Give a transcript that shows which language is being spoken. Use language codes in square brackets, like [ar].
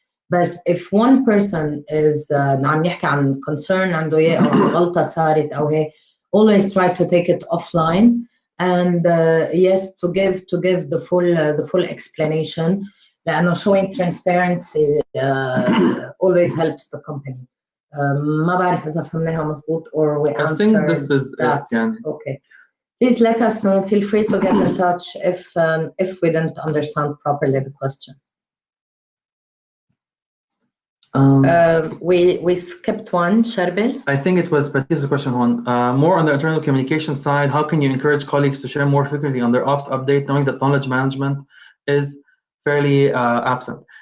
[en] But if one person is [ar] عم يحكي عن [en] concern [ar] عنده إياه أو عن غلطة صارت أو هيك, [en] always try to take it offline and yes to give the full explanation [ar] لأنه [en] showing transparency always helps the company. [ar] ما بعرف إذا فهمناها مزبوط [en] or we answered. I think this is that. it. Yeah. Okay. Please let us know. Feel free to get in touch if we didn't understand properly the question. We skipped one, Sherbel. I think it was Patrice's question one. More on the internal communication side, how can you encourage colleagues to share more frequently on their ops update, knowing that knowledge management is fairly absent?